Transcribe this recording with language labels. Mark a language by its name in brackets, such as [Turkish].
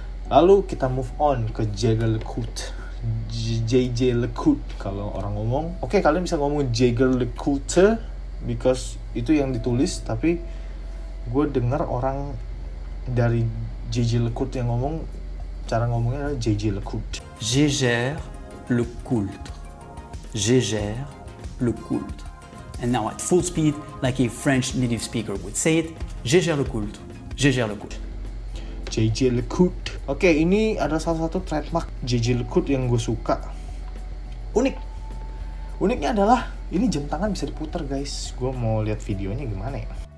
[Indonesian] Lalu kita move on ke Jaeger-LeCoultre. JJ LeCoultre kalau orang ngomong. Oke, kalian bisa ngomong Jaeger-LeCoultre because itu yang ditulis, tapi gue dengar orang dari JJ LeCoultre yang ngomong, cara ngomongnya adalah JJ LeCoultre. Jaeger-LeCoultre. Jaeger-LeCoultre. [English] And now at full speed, like a French native speaker would say it, Jaeger-LeCoultre. [Indonesian] Jaeger-LeCoultre. JJ LeCoultre. Oke, ini adalah salah satu trademark JJ LeCoultre yang gue suka. Uniknya adalah ini jam tangan bisa diputar, guys. Gue mau lihat videonya gimana ya.